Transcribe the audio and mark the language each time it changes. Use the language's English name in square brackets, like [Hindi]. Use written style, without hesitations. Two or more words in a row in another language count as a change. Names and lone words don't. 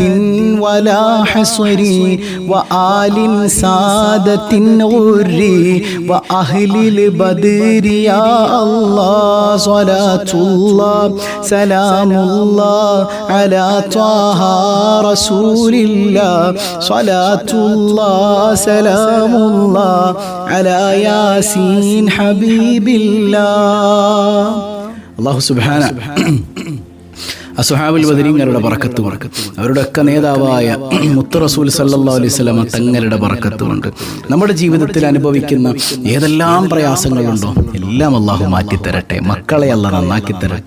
[Arabic] ولا حصر وآل سادة غر وأهل البدر يا الله صلاة الله سلام الله على طه رسول الله صلاة الله سلام الله على ياسين حبيب الله الله سبحانه [Malayalam] അസ്ഹാബുൽ ബദരീങ്ങളുടെ ബറക്കത്ത് അവരുടെ ഒക്കെ നേതാവായ മുത്ത് റസൂൽ [Arabic] صلى الله عليه وسلم [Malayalam] തങ്ങളുടെ ബറക്കത്ത് കൊണ്ട് നമ്മുടെ ജീവിതത്തിൽ അനുഭവിക്കുന്ന ഏതെല്ലാം പ്രയാസങ്ങളുണ്ടോ എല്ലാം അല്ലാഹു മാറ്റിത്തരട്ടെ. മക്കളെ അല്ലാഹു നന്നാക്കി തരട്ടെ.